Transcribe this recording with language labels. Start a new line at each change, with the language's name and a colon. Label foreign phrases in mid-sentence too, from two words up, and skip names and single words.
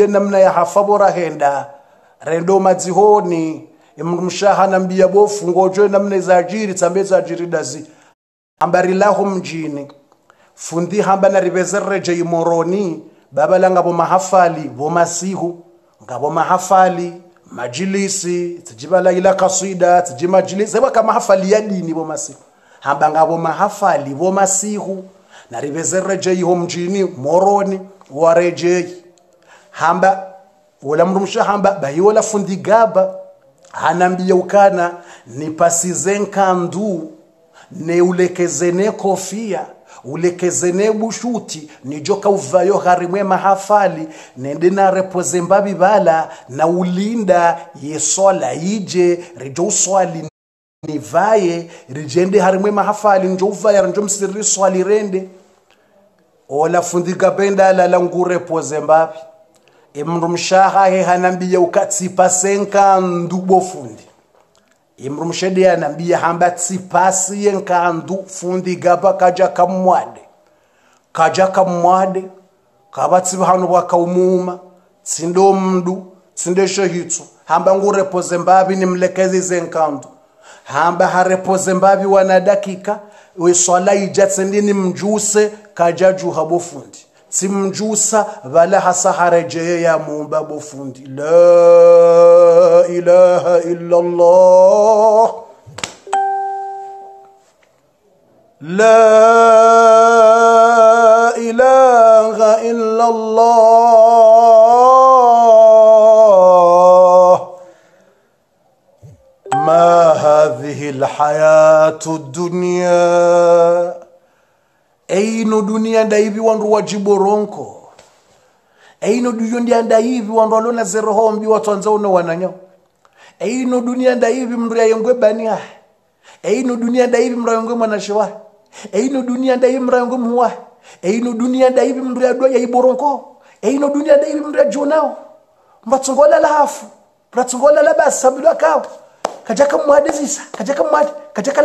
Ngazidja Comorian: namna ya hafabora henda rendo mazihoni mndu mshahe hanambia bofu ngojo namna za ajiri tambe za ajiri dazi ambari laho mjini fundi hamba na ribezereje imoroni baba langa bo mahafali bo masihu ngabo mahafali majilisi tijibala ila kasida tijimajilisi sema kama mahafali ya dini bo masihu hamba ngabo mahafali bo masihu na ribezereje iho mjini moroni wareje hamba wala mrumsha hamba bayi wala fundi gaba hanambia ukana nipasize nkandu ne ulekezene kofia ulekezene bushuti nijoka uvayo harimwe mahafali nende na repoze mbabi bala na ulinda yesola ije rijo uswali nivaye rijende harimwe mahafali njo uvaya njo msiri swali rende ola fundi gabenda la ngure poze mbabi emru mshaha he hanambia ukatsipa senka ndubo fundi imru mshede anambia hamba tsipasi yenkandu fundi gaba kaja kamwade kabatsi hanu wakaumuma tsindo mndu tsinde shehitsu hamba ngurepoze mbabi nimlekezi zenkandu hamba harepoze mbabi wana dakika we swala ijatsendini mjuse kajaju habo fundi simjusa wala hasahareje ya muumba bofundi
Arabic: لا إله إلا الله لا إله إلا الله ما هذه الحياة الدنيا
Ngazidja Comorian: eino dunia ndaivi wandu wajiboronko eino dunia ndaivi wandu alona zero hombi watu anza una wananyo eino dunia ndaivi mndu yengwe bania eino dunia ndaivi mndu yengwe mwanashewa eino dunia ndaivi mndu yengwe muwa eino dunia ndaivi mndu ya doya iboronko eino dunia ndaivi mndu ya jonao mbatungola la hafu pratungola la basi sabula kao kajaka muadizisa kajaka